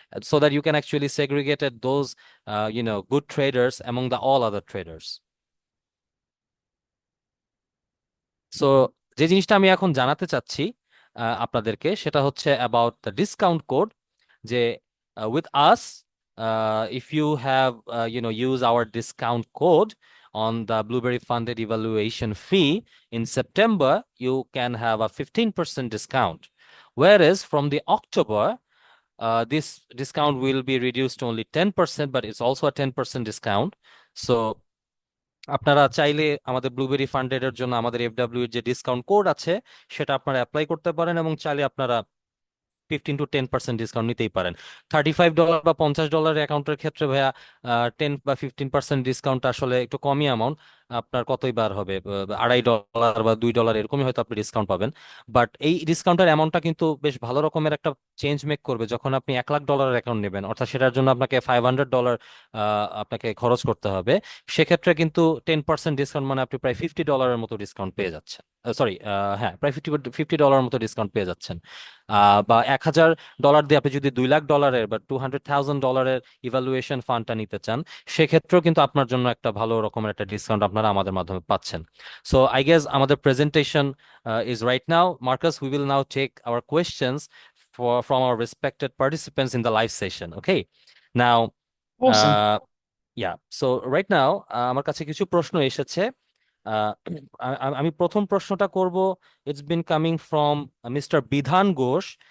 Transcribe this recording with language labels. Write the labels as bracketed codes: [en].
[en] So that you can actually segregate those, good traders among the all other traders. [bn] So যে জিনিসটা আমি এখন জানাতে চাচ্ছি আপনাদেরকে, সেটা হচ্ছে অ্যাবাউট দ্য ডিসকাউন্ট কোড। [en] যে with us, if you have use our discount code on the Blueberry Funded Evaluation fee in September, you can have a 15% discount. Whereas from the October, this discount will be reduced to only 10%, but it's also a 10% discount. [bn] So আপনারা চাইলে আমাদের blueberry funded এর জন্য আমাদের FW এর যে discount code আছে সেটা আপনারা অ্যাপ্লাই করতে পারেন, এবং চাইলে আপনারা 15 to 10% ডিসকাউন্ট নিতেই পারেন। $35 বা $50 অ্যাকাউন্টের ক্ষেত্রে ভাইয়া 10 বা 15% ডিসকাউন্ট আসলে একটু কমই অ্যামাউন্ট। আপনার কতই বার হবে, $2.5 বা $2 এরকমই হয়তো আপনি ডিসকাউন্ট পাবেন। বাট এই ডিসকাউন্টের অ্যামাউন্টটা কিন্তু বেশ ভালো রকমের একটা চেঞ্জ মেক করবে যখন আপনি $1 লাখ অ্যাকাউন্ট নেবেন, অর্থাৎ সেটার জন্য আপনাকে $500 আপনাকে খরচ করতে হবে। সেক্ষেত্রে কিন্তু 10% ডিসকাউন্ট মানে আপনি প্রায় $50 মতো ডিসকাউন্ট পেয়ে যাচ্ছেন। সরি, হ্যাঁ, প্রায় $50 মতো ডিসকাউন্ট পেয়ে যাচ্ছেন। বা $1,000 দিয়ে আপনি যদি $2 লাখ বা $200,000 ইভালুয়েশন ফান্ডটা নিতে চান, সেক্ষেত্রেও কিন্তু আপনার জন্য একটা ভালো রকমের একটা ডিসকাউন্ট আপনারা আমাদের মাধ্যমে পাচ্ছেন। [en] So I guess আমাদের presentation is right now. Marcus, we will now take our questions from our respected participants in the live session. Okay, now, Awesome. uh, yeah, so right now [bn] আমার কাছে কিছু প্রশ্ন এসেছে। আহ, আমি প্রথম প্রশ্নটা করব। [en] it's been coming from [bn] mister বিধান ঘোষ।